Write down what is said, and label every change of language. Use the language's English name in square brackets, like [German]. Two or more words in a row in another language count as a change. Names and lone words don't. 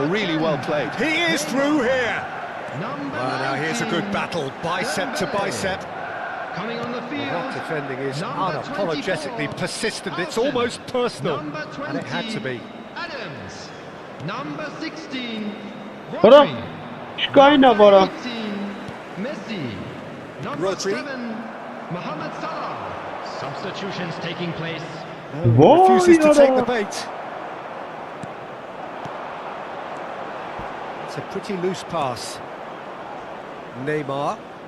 [English] Oh, really well played. He is through here. Now here's a good battle, bicep to bicep. Coming on the field. That defending is unapologetically persistent. It's almost personal, and it had to be. Adams. Number 16. Արա շկային է վարա 18, Messi. Number Rodri. 7. Mohamed Salah. Substitutions taking place. Refuses to take the [Armenian] Վայ [English] bait. It's a pretty loose pass. Neymar.